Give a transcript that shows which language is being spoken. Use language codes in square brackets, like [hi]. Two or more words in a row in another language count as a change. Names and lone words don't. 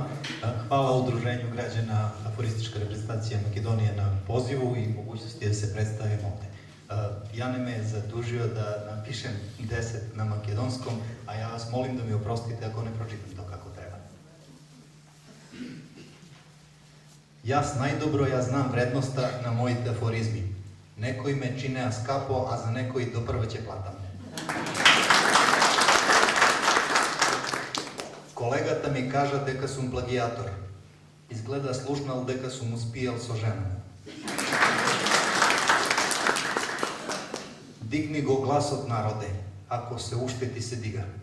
[sr] Hvala Udruženju građana Aforistička reprezentacija Makedonije na pozivu i mogućnosti da se predstavim ovde. Jane me je zadužio da napišem 10 na makedonskom, a ja vas molim da mi oprostite ako ne pročitam to kako treba. [mk] Јас најдобро ја знам вредноста на моите афоризми. Некои ме чинеа скапо, а за некои допрва ќе платам. Колегата ми кажа дека сум плагиатор. Изгледа слушнал дека сум успиел со жена. Дигни го гласот, народе, ако се уште ти се дига.